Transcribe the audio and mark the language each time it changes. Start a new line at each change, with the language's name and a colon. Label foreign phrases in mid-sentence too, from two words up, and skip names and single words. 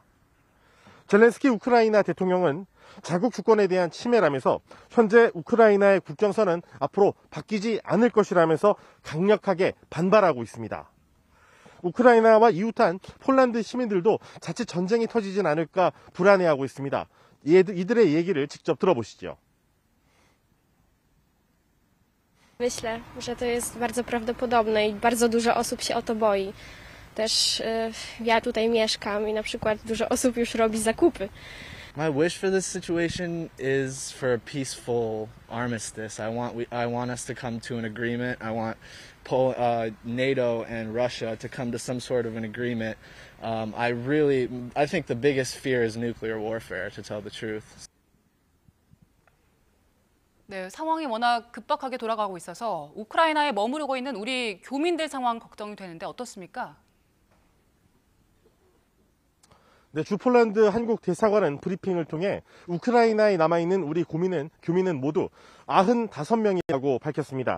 Korean: 젤렌스키 우크라이나 대통령은 자국 주권에 대한 침해라면서 현재 우크라이나의 국경선은 앞으로 바뀌지 않을 것이라면서 강력하게 반발하고 있습니다. 우크라이나와 이웃한 폴란드 시민들도 자칫 전쟁이 터지진 않을까 불안해하고 있습니다. 이들의 얘기를 직접 들어보시죠.
Polish: Myślę, że to jest bardzo prawdopodobne i bardzo dużo osób się o to boi. Też ja tutaj mieszkam i na przykład dużo osób już robi zakupy.
English: My wish for this situation is for a peaceful armistice. I want us to come to an agreement. I want NATO and Russia to come to some sort of an agreement. I think the biggest fear is nuclear warfare, to tell the truth.
Korean: 네, 상황이 워낙 급박하게 돌아가고 있어서 우크라이나에 머무르고 있는 우리 교민들 상황 걱정이 되는데 어떻습니까? 네, 주 폴란드 한국 대사관은 브리핑을 통해 우크라이나에 남아있는 우리 교민은 모두 95명이라고 밝혔습니다.